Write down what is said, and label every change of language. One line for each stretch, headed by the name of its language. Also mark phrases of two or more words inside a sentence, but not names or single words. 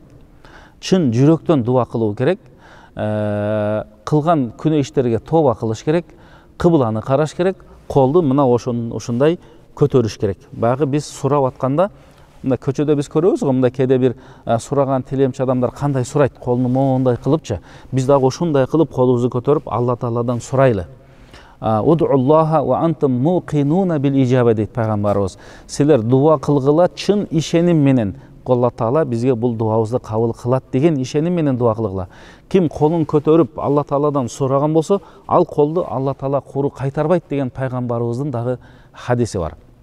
Kyrgyz: Чын жүрөктөн дуба кылуу керек. Кылган күнөө иштерге тоба кылыш керек. Кыбланы караш керек. Колду мына ушундай көтөрүш керек. Баягы биз сурап атканда, мында көчөдө биз көрөбүз го, мында кээде бир сураган тилемчи адамдар кандай сурайт, колуну моундай кылыпчы. Биз дагы ушундай кылып колубузду көтөрүп Алла Тааладан сурайлы.
Arabic: ادعوا الله وأنتم موقنون بالإجابة
Kyrgyz: дейт пайгамбарыбыз. Силер дуа кылгыла чын ишеним менен. Алла Таала бизге бул дуабызды кабыл кылат деген ишеним менен дуа кылгыла. Ким колун көтөрүп Алла Тааладан сураган болсо, ал колду Алла Таала куру кайтарбайт деген пайгамбарыбыздын дагы хадиси бар.